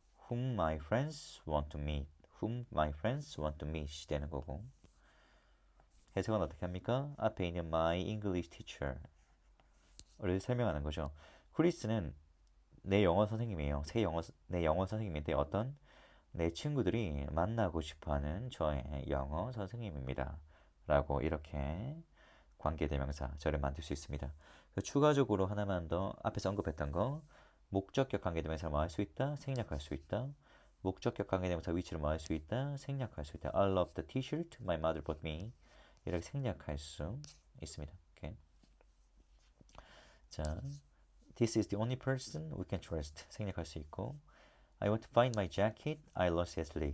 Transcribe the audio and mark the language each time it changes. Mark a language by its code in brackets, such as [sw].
[en] Whom my friends want to meet. Whom my friends want to meet [ko] 되는 거고. 해석은 어떻게 합니까? 앞에 있는 [en] my English teacher [ko] 를 설명하는 거죠. 크리스는 내 영어 선생님이에요. 내 영어 선생님인데 어떤 내 친구들이 만나고 싶어하는 저의 영어 선생님입니다. 라고 이렇게 관계대명사 저를 만들 수 있습니다. 추가적으로 하나만 더 앞에서 언급했던 거 목적격 관계대명사를 뭐 할 수 있다? 생략할 수 있다. 목적격 관계대명사 위치를 뭐 할 수 있다? 생략할 수 있다. [en] I love the t-shirt my mother bought me. [ko] 이렇게 생략할 수 있습니다. 오케이. [en] 자, this is the only person we can trust. [ko] 생략할 수 있고 [en] I want to find my jacket I lost yesterday.